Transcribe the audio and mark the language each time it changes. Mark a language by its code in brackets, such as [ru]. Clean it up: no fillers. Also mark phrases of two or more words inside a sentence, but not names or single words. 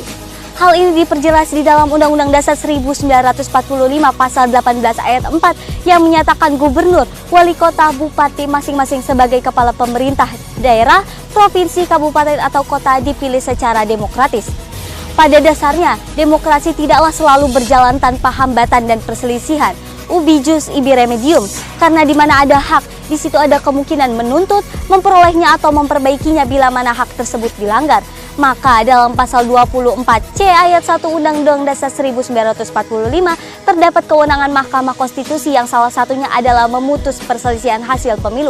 [id] Hal ini diperjelas di dalam Undang-Undang Dasar 1945 pasal 18 ayat 4 yang menyatakan gubernur, wali kota, bupati masing-masing sebagai kepala pemerintah daerah, provinsi, kabupaten atau kota dipilih secara demokratis. Pada dasarnya, demokrasi tidaklah selalu berjalan tanpa hambatan dan perselisihan. [la] Ubi jus ibi remedium, [id] karena di mana ada hak, di situ ada kemungkinan menuntut, memperolehnya atau memperbaikinya bila mana hak tersebut dilanggar. Maka dalam pasal 24C ayat 1 Undang-Undang Dasar 1945 terdapat kewenangan Mahkamah Konstitusi yang salah satunya adalah memutus perselisihan hasil pemilu.